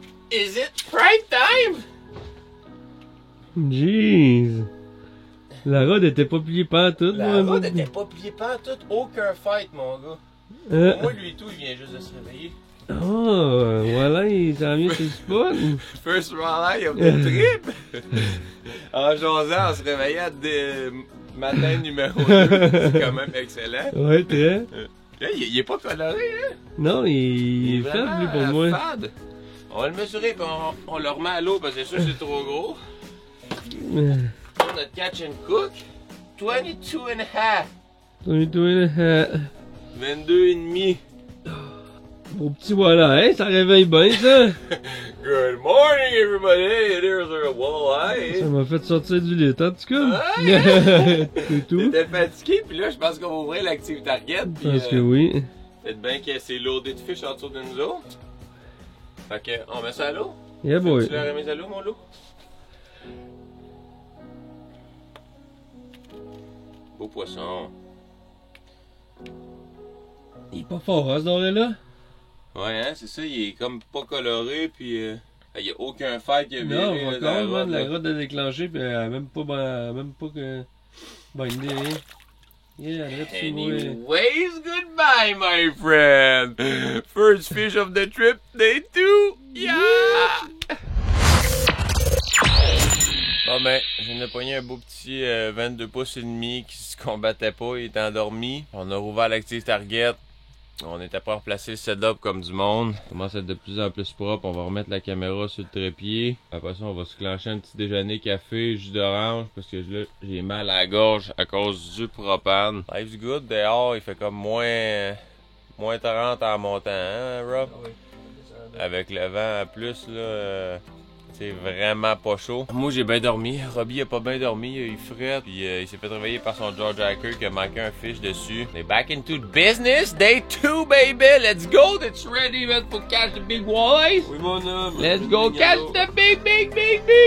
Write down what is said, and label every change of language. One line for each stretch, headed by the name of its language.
English: Is it prime time? Jeez!
French: La rod était pas pliée pantoute, La rod était pas pliée pantoute, aucun fight, mon gars. Moi, lui et tout, il vient juste de se réveiller. Oh, voilà, il s'en vient sur le spot.
English: First walleye of the trip!
French: En jasant, on se réveillait de matin numéro 2. C'est quand même excellent. Ouais, très. Là, il est pas coloré, hein? Non, il est faible, lui, pour moi.
English: Fade.
French: On va le mesurer et on le remet à l'eau parce que c'est sûr que c'est trop gros. Notre
English: catch and cook, 22 and a half. 22 and a half.
French: 22 et demi. Beau petit voilà, hein, ça réveille bien, ça.
English: Good morning, everybody. There's our walleye.
French: Ça m'a fait sortir du lit, en tout cas. C'est tout. T'étais fatigué, puis là, je pense qu'on va ouvrir l'Active Target. Je pense que oui. Peut-être bien que c'est loadé de fish en dessous de nous autres. Fait que, on met ça à l'eau.
English: Yeah, boy.
French: Tu l'as remis à l'eau, mon loup? Beau poisson. Il est pas fort, hein, ce doré-là? Ouais, hein, c'est ça, il est comme pas coloré, puis il y a aucun fight qui a viré. Non, là, encore, dans man, la rod a déclenché, pis elle a même pas que... bindé, hein.
English: Yeah, let's see, boy. Anyways, goodbye, my friend. First fish of the trip, day 2. Yeah!
French: Bon ben, je viens de pogner un beau petit 22 pouces et demi qui se combattait pas, il était endormi. On a rouvert l'Active Target. On était pas replacé le setup comme du monde. Ça commence à être de plus en plus propre. On va remettre la caméra sur le trépied. Après ça, on va se clencher un petit déjeuner café, jus d'orange, parce que là, j'ai mal à la gorge à cause du propane.
English: Life's good
French: dehors, il fait comme moins 30 en montant, hein, Rob? Oui. Avec le vent en plus, là, c'est vraiment pas chaud. Moi, j'ai bien dormi. Robbie a pas bien dormi, il frette. Puis il s'est fait réveiller par son George Hacker qui a manqué un fish dessus. On est
English: back into the business. Day 2, baby. Let's go. It's ready, man, for catch the big walleyes.
French: Oui, mon homme.
English: Let's go catch the big walleyes.